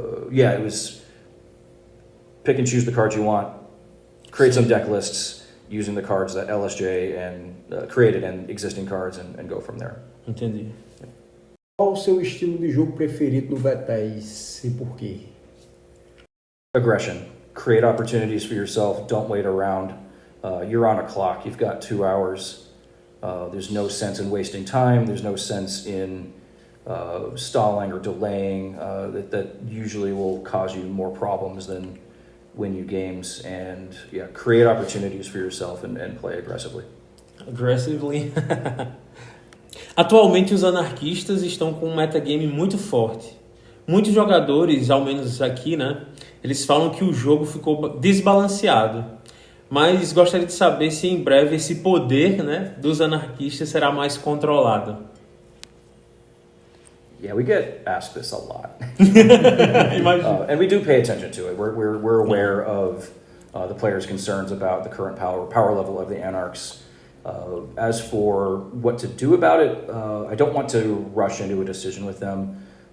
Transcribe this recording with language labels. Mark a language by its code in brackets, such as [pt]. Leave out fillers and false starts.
[en] Yeah, it was pick and choose the cards you want, create some deck lists using the cards that LSJ and created and existing cards and go from there. [pt] Entendi. Qual o seu estilo de jogo preferido no Vtes e por quê? [en] Aggression. Create opportunities for yourself. Don't wait around. You're on a clock. You've got 2 hours. There's no sense in wasting time. There's no sense in stalling or delaying. That usually will cause you more problems than win you games. And yeah, create opportunities for yourself and play aggressively. Aggressively. [pt] Atualmente os anarquistas estão com um metagame muito forte. Muitos jogadores, ao menos aqui, né, eles falam que o jogo ficou desbalanceado. Mas gostaria de saber se em breve esse poder, né, dos anarquistas será mais controlado. [en] Yeah, we get asked this a lot. And we do pay attention to it. We're aware of the players' concerns about the current power level of the Anarchs. As for what to do about it, I don't want to rush into a decision with them.